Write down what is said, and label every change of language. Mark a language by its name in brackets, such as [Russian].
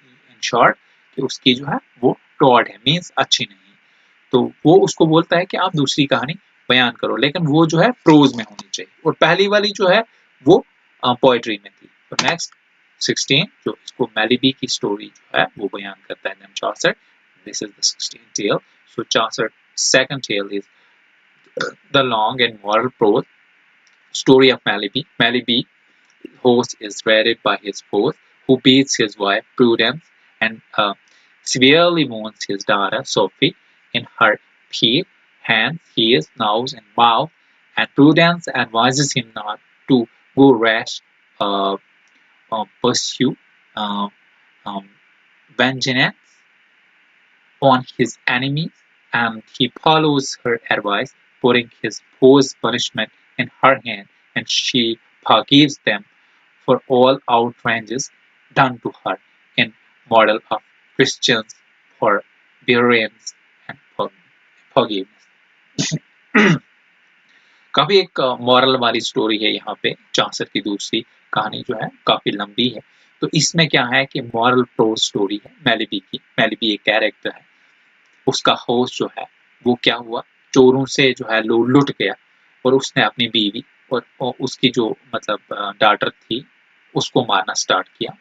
[Hindi] In short कि उसकी जो है वो टॉड है, मीन्स अच्छी नहीं है। तो वो उसको बोलता है कि आप दूसरी कहानी बयान करो, लेकिन वो जो है प्रोज में होनी चाहिए, और पहली वाली जो है वो पोएट्री में थी। तो नेक्स्ट 16 जो इसको मेलिबी की स्टोरी जो है वो बयान करता है चौसर। [English] This is the 16th tale. So Chaucer second tale is the long and moral prose story of Meliby. Meliby, host is dreaded by his foes, who beats his wife Prudence and severely wounds his daughter Sophie in her feet, hands, ears, nose, and mouth, and Prudence advises him not to go rash pursue uh, um, vengeance on his enemies, and he follows her advice, putting his foe's punishment in her hand, and she forgives them for all outrages done to her, in model of Christians forbearance and forgiveness. [Hindi] काफी एक moral वाली story है यहाँ पे। चांसर की दूसरी कहानी जो है काफी लंबी है, तो इसमें क्या है कि मॉरल प्रोज स्टोरी है मेलिबी की। मेलिबी एक कैरेक्टर है, उसका होस्ट जो है वो क्या हुआ, चोरों से जो है लूट गया और उसने अपनी बीवी और उसकी जो मतलब डॉटर थी उसको मारना स्टार्ट किया।